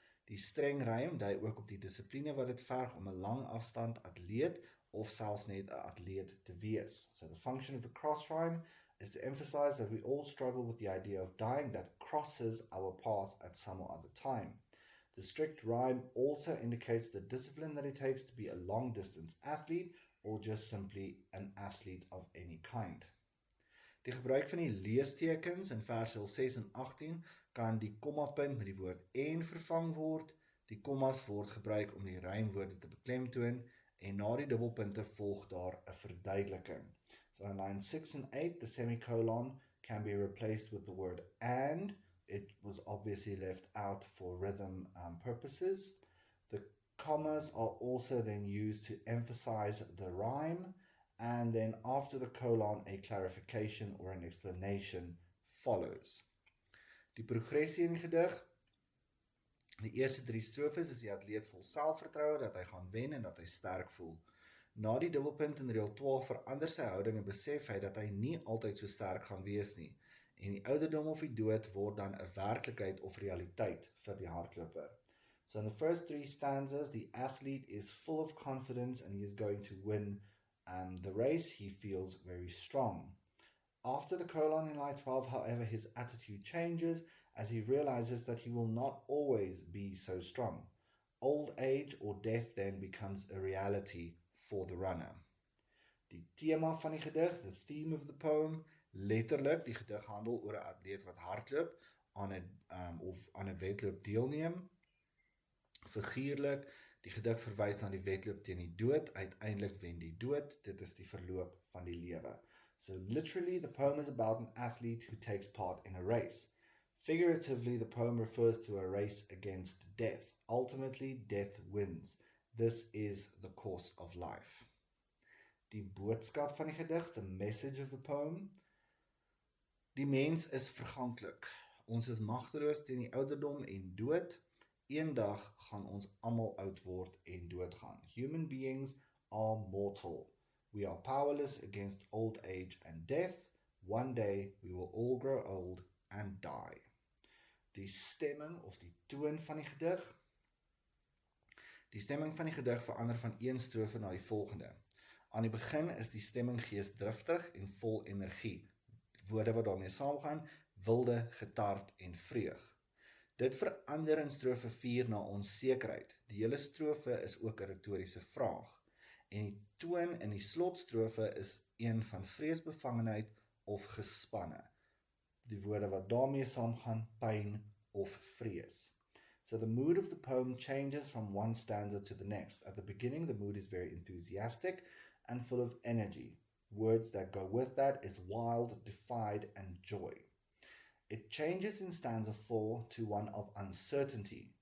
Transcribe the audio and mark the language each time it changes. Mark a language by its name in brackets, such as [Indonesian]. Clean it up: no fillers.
[Afrikaans] Die streng rym dui ook op die dissipline wat dit verg om 'n lang afstand atleet of selfs net 'n atleet te wees. [English] So the function of the cross rhyme is to emphasize that we all struggle with the idea of dying that crosses our path at some or other time. The strict rhyme also indicates the discipline that it takes to be a long-distance athlete or just simply an athlete of any kind. [Afrikaans] Die gebruik van die leestekens in versies 6 en 18 kan die kommapunt met die woord en vervang word. Die kommas word gebruik om die rymwoorde te beklemtoon en na die dubbelpunte volg daar 'n verduideliking. [English] So in line 6 and 8, the semicolon can be replaced with the word and. It was obviously left out for rhythm purposes. The commas are also then used to emphasize the rhyme, and then after the colon, a clarification or an explanation follows. [Afrikaans] Die progressie in die gedig. Die eerste 3 strofes is die atleet vol selfvertroue dat hy gaan wen en dat hy sterk voel. Na die dubbelpunt in reël 12 verander sy houding en besef hy dat hy nie altyd so sterk gaan wees nie. En die ouderdom of die dood word dan 'n werklikheid of realiteit vir die hardloper. [English] So in the first 3 stanzas, the athlete is full of confidence and he is going to win the race. He feels very strong. After the colon in line 12, however, his attitude changes as he realizes that he will not always be so strong. Old age or death then becomes a reality for the runner. [Afrikaans] Die tema van die gedig, [English] the theme of the poem, [Afrikaans] letterlik, die gedig handel oor 'n atleet wat hardloop of aan 'n wedloop deelneem. Figuurlik, die gedig verwys na die wedloop teen die dood, uiteindelik wen die dood, dit is die verloop van die lewe. [English] So literally, the poem is about an athlete who takes part in a race. Figuratively, the poem refers to a race against death. Ultimately, death wins. This is the course of life. [Afrikaans] Die boodskap van die gedig, [English] the message of the poem. [Afrikaans] Die mens is verganklik. Ons is magteloos teen die ouderdom en dood. Eendag gaan ons almal oud word en doodgaan. [English] Human beings are mortal. We are powerless against old age and death. One day we will all grow old and die. [Afrikaans] Die stemming of die toon van die gedig. Die stemming van die gedig verander van een strofe na die volgende. Aan die begin is die stemming geesdriftig en vol energie. Woorde wat daarmee saamgaan, wilde, getart en vreug. Dit verander in strofe 4 na onsekerheid. Die hele strofe is ook 'n retoriese vraag. En die toon in die slotstrofe is een van vreesbevangenheid of gespanne. Die woorde wat daarmee saamgaan, pyn of vrees. [English] So the mood of the poem changes from one stanza to the next. At the beginning, the mood is very enthusiastic and full of energy. Words that go with that is wild, defied, and joy. It changes in stanza 4 to one of uncertainty.